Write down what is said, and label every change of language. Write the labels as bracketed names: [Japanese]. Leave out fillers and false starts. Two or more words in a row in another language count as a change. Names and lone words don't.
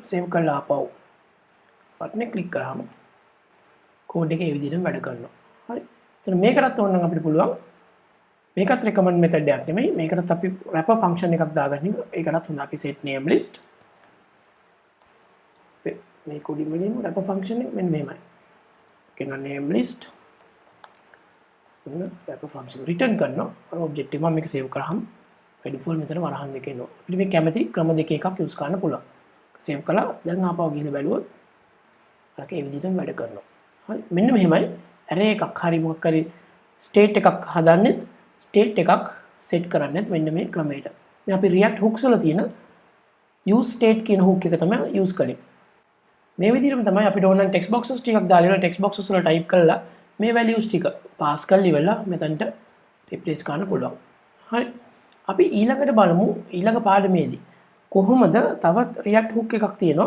[Sinhala] save කරලා ආපහු button එක click කරාම code එක ඒ විදිහටම වැඩ කරනවා. හරි. එතන මේකටත් ඕන නම් අපිට පුළුවන්. මේකත් [English] recommend method [Sinhala] එකක් නෙමෙයි. මේකටත් අපි [English] wrapper function [Sinhala] එකක් දාගන්න එක. ඒකටත් හොඳ අපි [English] set name list. [Sinhala] මේ coding වලින් [English] wrapper function [Sinhala] එක මෙන්න මෙහෙමයි. කියන [English] name list wrapper function return [Sinhala] කරනවා අර object එක මම මේක save කරාම [English] by default [Sinhala] මෙතන වරහන් දෙක එනවා අපිට මේ කැමති ක්‍රම දෙක එකක් use කරන්න පුළුවන් save කළා දැන් ආපහු ගිහින් බැලුවොත් අරක ඒ විදිහටම වැඩ කරනවා හරි මෙන්න මෙහෙමයි array එකක් හරි මොකක් හරි state එකක් හදන්නෙත් state එකක් set කරන්නෙත් මෙන්න මේ ක්‍රමයට මේ අපි [English] react hooks [Sinhala] වල තියෙන [English] use state [Sinhala] කියන hook එක තමයි use කරන්නේ මේ විදිහටම තමයි අපිට ඕන නම් [English] text boxes [Sinhala] ටිකක් දාලා [English] text boxes [Sinhala] වල type කරලා මේ values ටික pass කරලා ඉවරලා මෙතනට replace කරන්න පුළුවන්. හරි. අපි ඊළඟට බලමු ඊළඟ පාඩමේදී කොහොමද තවත් [English] React hook [Sinhala] එකක් තියෙනවා.